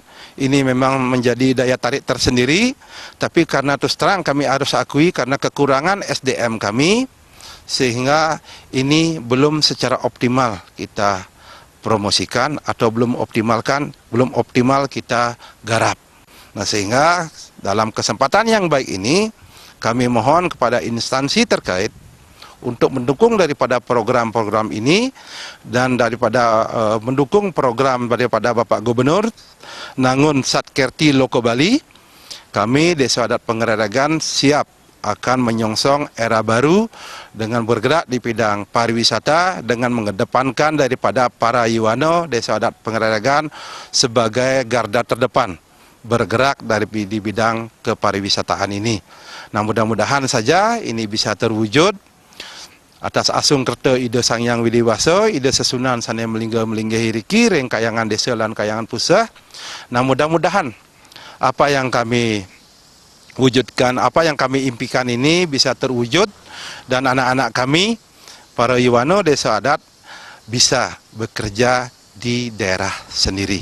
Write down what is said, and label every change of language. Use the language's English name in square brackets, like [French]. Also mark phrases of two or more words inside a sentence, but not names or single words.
[Indonesian] Ini memang menjadi daya tarik tersendiri, tapi karena terus terang kami harus akui karena kekurangan SDM kami, sehingga ini belum secara optimal kita promosikan atau belum optimal kita garap. Nah, sehingga dalam kesempatan yang baik ini kami mohon kepada instansi terkait untuk mendukung daripada program-program ini dan daripada mendukung program daripada Bapak Gubernur Nangun Satkerti Loko Bali. Kami Desa Adat Pengereregan siap akan menyongsong era baru dengan bergerak di bidang pariwisata dengan mengedepankan daripada para Yuwano Desa Adat Pengereregan sebagai garda terdepan bergerak di bidang kepariwisataan ini. Nah, mudah-mudahan saja ini bisa terwujud atas [Balinese] asung kerta ide Sangyang Widiwaso, ide sesunan sana melingga hiriki, [Indonesian] rengkayangan desa dan kayangan pusat. Nah, mudah-mudahan apa yang kami wujudkan, apa yang kami impikan ini bisa terwujud dan anak-anak kami, para Yuwano Desa Adat, bisa bekerja di daerah sendiri.